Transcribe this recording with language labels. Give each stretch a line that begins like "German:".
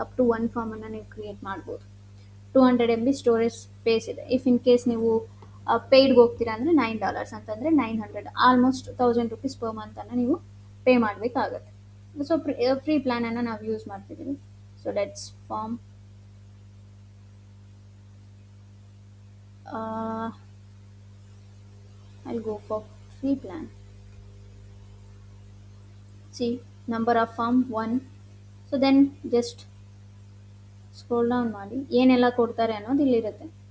Kannada: Up to 1 ಫಾರ್ಮನ್ನು ನೀವು create ಮಾಡ್ಬೋದು. 200 MB storage space ಇದೆ.
English: if in case
Kannada: ನೀವು ಪೇಯ್ಡ್ಗೆ ಹೋಗ್ತೀರಾ ಅಂದರೆ $9 ಅಂತಂದರೆ 900, ಆಲ್ಮೋಸ್ಟ್ 1000 ರೂಪೀಸ್ ಪರ್ ಮಂತನ್ನು ನೀವು ಪೇ ಮಾಡಬೇಕಾಗತ್ತೆ. ಸೊ ಫ್ರೀ ಪ್ಲ್ಯಾನನ್ನು ನಾವು ಯೂಸ್ ಮಾಡ್ತಿದ್ದೀವಿ.
English: So let's form I'll go for free plan. Number of form 1. So then just scroll down
Kannada: ಮಾಡಿ ಏನೆಲ್ಲ ಕೊಡ್ತಾರೆ ಅನ್ನೋದು ಇಲ್ಲಿರುತ್ತೆ.